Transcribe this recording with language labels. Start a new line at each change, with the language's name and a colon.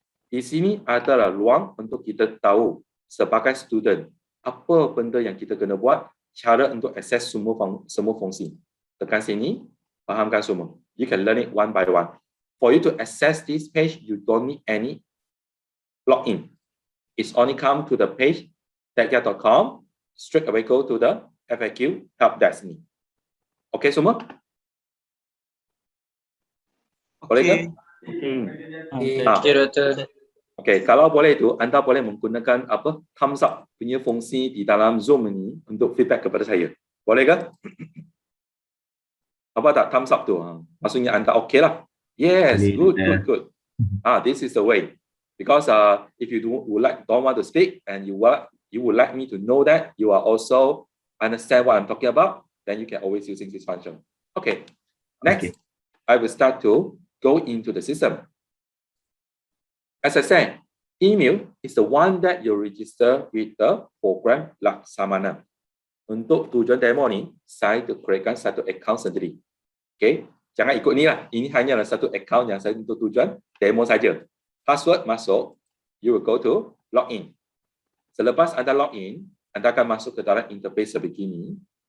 Malay: Di sini adalah ruang untuk kita tahu sebagai student apa benda yang kita kena buat, cara untuk akses semua fungsi. Tekan sini, fahamkan semua.
English: You can learn it one by one. For you to access this page, you don't need any login. It's only come to the page techyard.com, straight away go to the FAQ Help Desk ni.
Malay: Okay semua? Boleh ke? Okay, kalau boleh itu, anda boleh menggunakan thumbs up punya fungsi di dalam Zoom ini untuk feedback kepada saya. Boleh ke? Apa tak thumbs up tu? Maksudnya anda okay lah.
English: Yes, good. This is the way. Because if you don't want to speak and you would like me to know that you are also understand what I'm talking about, then you can always using this function. Okay. Next, I will start to go into the system. As I said, email is the one that you register with the program Laksamana.
Malay: Untuk tujuan demo ni, saya createkan satu account sendiri. Okay. Jangan ikut ni lah. Ini hanyalah satu account yang saya untuk tujuan demo saja.
English: Password
Malay: masuk,
English: you will go to login.
Malay: Selepas anda login, anda akan masuk ke dalam interface sebegini.